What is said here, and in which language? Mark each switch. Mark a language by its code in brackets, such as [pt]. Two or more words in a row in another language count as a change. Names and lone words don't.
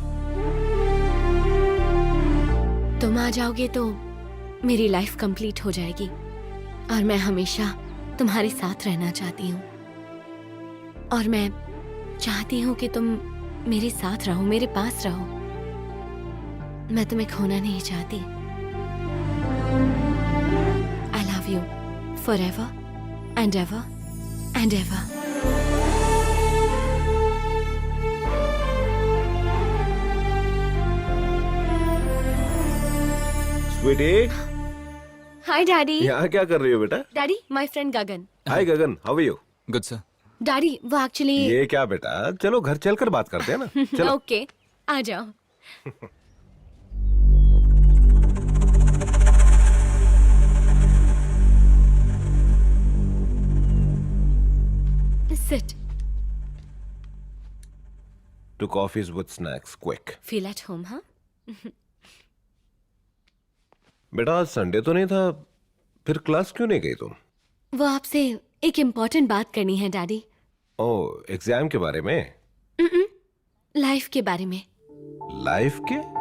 [hi] तुम आ जाओगे तो मेरी [en] life complete [hi] हो जाएगी और मैं हमेशा तुम्हारे साथ रहना चाहती हूँ। और मैं चाहती हूँ कि तुम मेरे साथ रहो, मेरे पास रहो। मैं तुम्हें खोना नहीं चाहती। [en] I love you forever and ever and ever. स्वीटी, Hi Daddy. [hi] यहाँ क्या कर रही हो बेटा? [en] Daddy, my friend Gagan. Hi Gagan, how are you? Good sir. [hi] Daddy, वो actually ये क्या बेटा, चलो घर चलकर बात करते हैं ना। चलो। Okay, आ जाओ। Sit. [en] Two coffees with snacks, quick. Feel at home, huh? [hi] बेटा आज संडे तो नहीं था, फिर क्लास क्यों नहीं गई तुम? वो आपसे एक इम्पोर्टेंट बात करनी है डैडी। ओह, एग्जाम के बारे में? लाइफ के बारे में। लाइफ के?